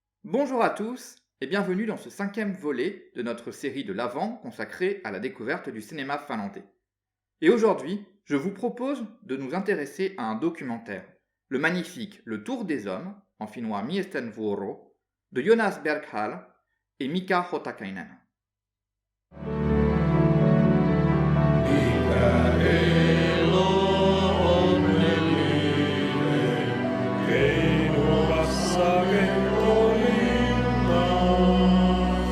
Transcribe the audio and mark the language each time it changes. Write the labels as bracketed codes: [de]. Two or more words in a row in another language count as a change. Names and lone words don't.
[fr] Bonjour à tous et bienvenue dans ce cinquième volet de notre série de l'Avent consacrée à la découverte du cinéma finlandais. Et aujourd'hui, je vous propose de nous intéresser à un documentaire, le magnifique Le Tour des Hommes, en finnois Miesten vuoro, de Jonas Berghall et Mika Hotakainen. [fi] Mikä elo onnellinen, keinuvassa kekkolinnas.